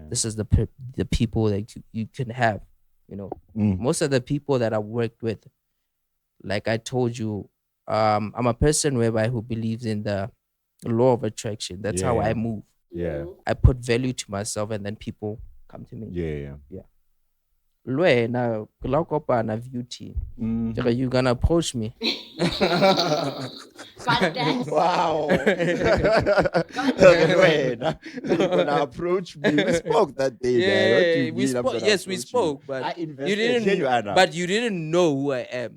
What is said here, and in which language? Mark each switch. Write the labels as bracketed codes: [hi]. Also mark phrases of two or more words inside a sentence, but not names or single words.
[en] This is the people that you can have, you know. Most of the people that I worked with, like I told you, I'm a person who believes in the law of attraction. That's how I move. Yeah. I put value to myself and then people come to me. Yeah. Lwe na na beauty. You gonna approach me. Wow. You're gonna approach me. We spoke that day, man. What do you we mean I'm spoke. gonna Yes, we approach spoke, you? but I invested. you didn't. Here you are now. But you didn't know who I am.